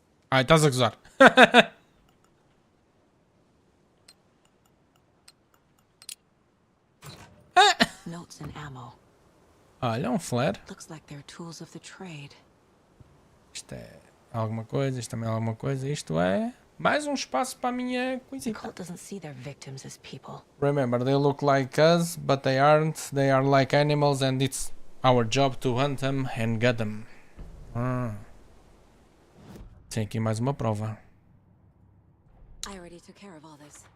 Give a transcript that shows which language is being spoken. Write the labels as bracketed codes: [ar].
[pt] Ai, estás a gozar. [en] Notes and ammo. [pt] Olha, um flare. [en] Looks like they're tools of the trade. [pt] Isto é alguma coisa, isto também é alguma coisa. Isto é mais um espaço para a minha [en] The [pt] coisita. [en] cult doesn't see their victims as people. Remember, they look like us, but they aren't. They are like animals and it's our job to hunt them and get them. [pt] Tem aqui mais uma prova. [en] I already took care of all this.